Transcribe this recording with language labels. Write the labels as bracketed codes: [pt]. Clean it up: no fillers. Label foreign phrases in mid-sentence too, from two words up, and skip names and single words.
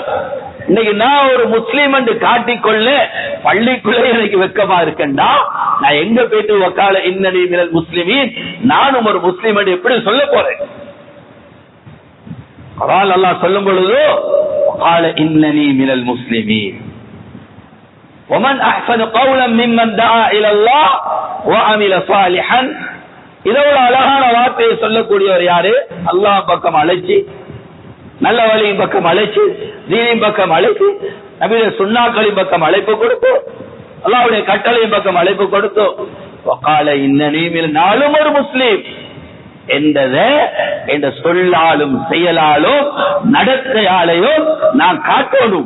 [ta] இன்னைக்கு நான் ஒரு முஸ்லீம் என்று காட்டிக்கொள்ள பள்ளிக்குள்ளே எனக்கு வெக்கமா இருக்கேன்டா, நான் எங்க போயிட்டு [ar] وقال إنني من المسلمين, [ta] நானும் ஒரு முஸ்லீம் என்று எப்படி சொல்ல போறேன்? குர்ஆன் அல்லாஹ் சொல்லும் பொழுது [ar] وقال إنني من المسلمين ومن احسن قولا ممن دعا الى الله وعمل صالحا. [ta] இதோட அழகான வார்த்தையை சொல்லக்கூடியவர் யாரு? அல்லாஹ் பக்கம் அழைச்சி, நல்ல வழியின் பக்கம் அழைச்சு, தீனின் பக்கம் அழைச்சு, நபியுடைய சுன்னாக்களின் பக்கம் அழைப்பு கொடுத்து, அல்லாஹ்வுடைய கட்டளையின் பக்கம் அழைப்பு கொடுத்து, [ar] وقال إنني من, [ta] நானும் ஒரு முஸ்லீம் என்றதை என்ற சொல்லாலும் செயலாலும் நடத்தையாலையும் நான் காட்டணும்.